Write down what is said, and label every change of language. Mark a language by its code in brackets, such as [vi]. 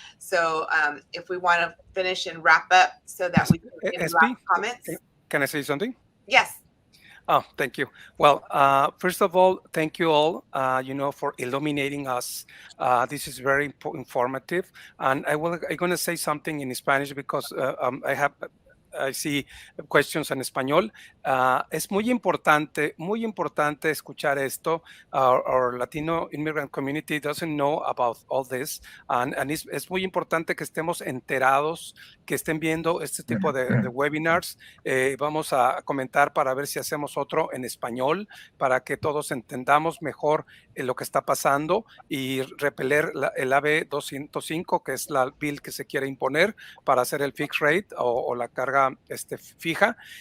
[en] So if we want to finish and wrap up so that we can get last comments. Can I say something? Yes. Oh, thank you. Well, first of all, thank you all, for illuminating us. This is very informative. And I'm going to say something in Spanish because I have I see questions [es] en español. Es muy importante escuchar esto. [en] Our Latino immigrant community doesn't know about all this. And [es] es muy importante que estemos enterados, que estén viendo este tipo de webinars. Vamos a comentar para ver si hacemos otro en español, para que todos entendamos mejor lo que está pasando y repeler el AB 205, que es la bill que se quiere imponer para hacer el fixed rate o la carga fija.